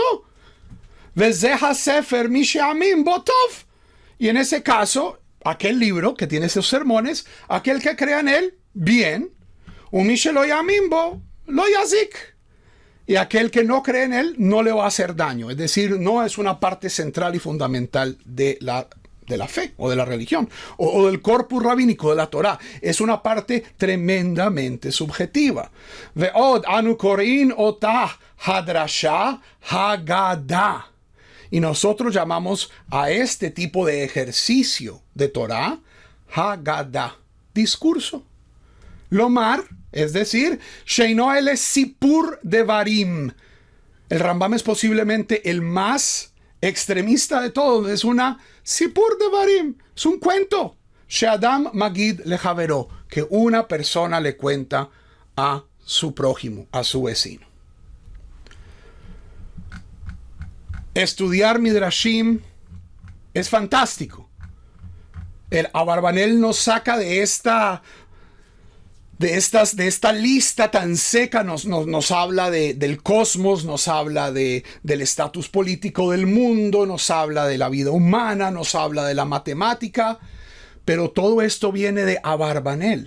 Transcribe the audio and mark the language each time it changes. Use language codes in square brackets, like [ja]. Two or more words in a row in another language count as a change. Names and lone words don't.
[es] No, y en ese caso, aquel libro que tiene esos sermones, aquel que crea en él, bien, y aquel que no cree en él no le va a hacer daño. Es decir, no es una parte central y fundamental de la fe o de la religión o del corpus rabínico de la Torá. Es una parte tremendamente subjetiva. [he] ועוד אנו קורין אותה הדרשה הגדה. [es] Y nosotros llamamos a este tipo de ejercicio de [he] תורה הגדה, [es] discurso. Lomar, es decir, [he] שאינו אלא סיפור דברים. [es] El Rambam es posiblemente el más extremista de todos. Es una [he] סיפור דברים, [es] es un cuento. [he] שאדם מגיד לחבירו, [es] que una persona le cuenta a su prójimo, a su vecino. Estudiar Midrashim es fantástico. El Abarbanel nos saca de esta lista tan seca, nos habla del cosmos, nos habla del estatus político del mundo, nos habla de la vida humana, nos habla de la matemática, pero todo esto viene de Abarbanel.